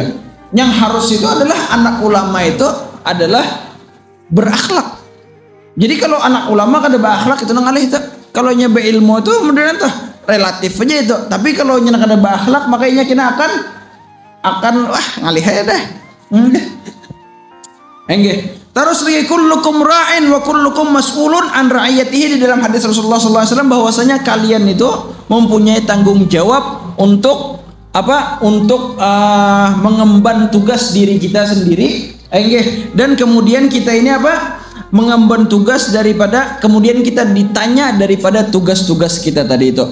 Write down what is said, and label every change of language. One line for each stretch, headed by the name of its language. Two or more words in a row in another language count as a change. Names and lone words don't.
Indonesian: Yang harus itu adalah anak ulama itu adalah berakhlak.
Banjar: Jadi kalau anak ulama kada berakhlak itu nang alih itu. Kalau nya beilmu itu kemudian tuh relatif aja itu. Tapi kalau nya kada berakhlak makanya kena akan wah ngalih aja dah.
Arabic: Terus lagi kullukum ra'in wa kullukum mas'ulun an ra'iyatihi,
Indonesian: di dalam hadis Rasulullah SAW bahwasanya kalian itu mempunyai tanggung jawab untuk apa? Untuk mengemban tugas diri kita sendiri. Dan kemudian kita ini apa? Mengemban tugas daripada, kemudian kita ditanya daripada tugas-tugas kita tadi itu.